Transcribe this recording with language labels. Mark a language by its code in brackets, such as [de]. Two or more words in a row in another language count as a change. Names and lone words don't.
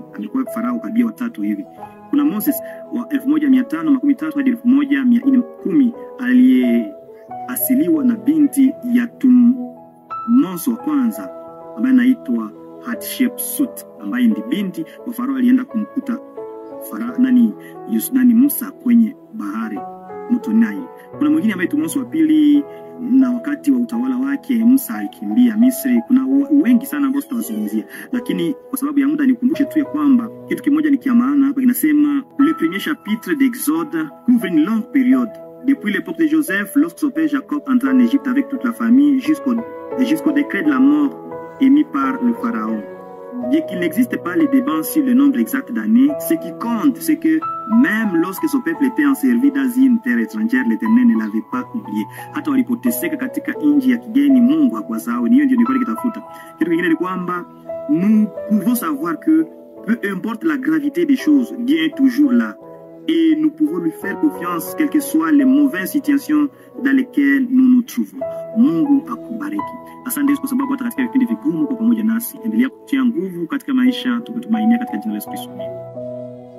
[sw] Alikuwa farao karibia 3 hivi. Kuna Moses wa 1513 hadi 1410 aliyeasiliwa na binti ya Tutmos wa kwanza ambaye anaitwa Hatshepsut, ambaye ndi binti wa Farao alienda kumkuta Musa kwenye bahari mto Nile. Kuna mwingine ambaye Mose wa pili, na wakati wa utawala wake Musa alikimbia Misri. Kuna wengi sana ambao tutawazungumzia, lakini kwa sababu ya muda nikumbushe tu ya kwamba kitu kimoja ni kia maana hapa. Kinasema [fr] le premier chapitre d'Exode couvre une longue période depuis l'époque de Joseph, lorsque son père Jacob entra en Égypte avec toute la famille, jusqu'au décret de la mort émis par le pharaon. Bien qu'il n'existe pas les débats sur le nombre exact d'années, ce qui compte, c'est que même lorsque son peuple était enservi dans une terre étrangère, l'Éternel ne l'avait pas oublié. [sw] Hata walipoteseka katika nchi ya kigeni, Mungu hakuwasahau. Hiyo ndio nilikuwa nikitafuta. Kitu kingine ni kwamba [fr] nous pouvons savoir que peu importe la gravité des choses, Dieu est toujours là. Et nous pouvons lui faire confiance, quelles que soient les mauvaises situations dans lesquelles nous nous trouvons. [sw] Mungu akubariki. Asante kwa sababu hata katika vipindi vigumu kwa pamoja nasi. Endelea kutia nguvu katika maisha, tukutumainia katika jina la Yesu Kristo.